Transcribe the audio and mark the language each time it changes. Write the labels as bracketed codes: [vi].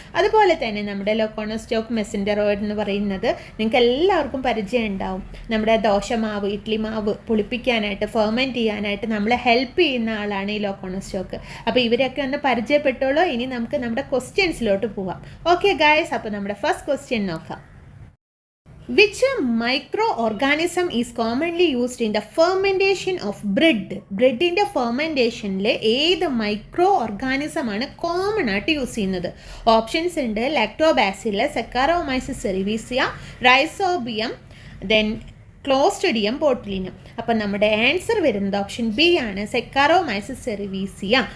[ml] അതുപോലെ തന്നെ നമ്മുടെ ലോക്കോണോസ്റ്റോക്ക് മെസൻഡറോയിഡ് എന്ന് പറയുന്നത് നിങ്ങൾക്ക് എല്ലാവർക്കും പരിചയം ഉണ്ടാവും. നമ്മുടെ ദോശമാവ്, ഇഡ്ലി മാവ് പുളിപ്പിക്കാനായിട്ട്, ഫെർമെൻറ്റ് ചെയ്യാനായിട്ട് നമ്മളെ ഹെൽപ്പ് ചെയ്യുന്ന ആളാണ് ഈ ലോക്കോണോസ്റ്റോക്ക്. അപ്പോൾ ഇവരൊക്കെ ഒന്ന് പരിചയപ്പെട്ടോളൂ. ഇനി നമുക്ക് നമ്മുടെ ക്വസ്റ്റ്യൻസിലോട്ട് പോവാം. ഓക്കെ ഗായ്സ്, അപ്പോൾ നമ്മുടെ ഫസ്റ്റ് ക്വസ്റ്റ്യൻ നോക്കാം. [en] Which microorganism is commonly used in the fermentation of bread? [ml] ബ്രെഡിൻ്റെ ഫെർമെൻറ്റേഷനിൽ ഏത് മൈക്രോ ഓർഗാനിസം ആണ് കോമൺ ആയിട്ട് യൂസ് ചെയ്യുന്നത്? ഓപ്ഷൻസ് ഉണ്ട്. Lactobacillus, സെക്കാരോമൈസിസ് സെറിവീസിയ, rhizobium, then Clostridium botulinum. അപ്പം നമ്മുടെ ആൻസർ വരുന്നത് ഓപ്ഷൻ ബി ആണ്, സെക്കാരോമൈസിസ് സെറിവീസിയ.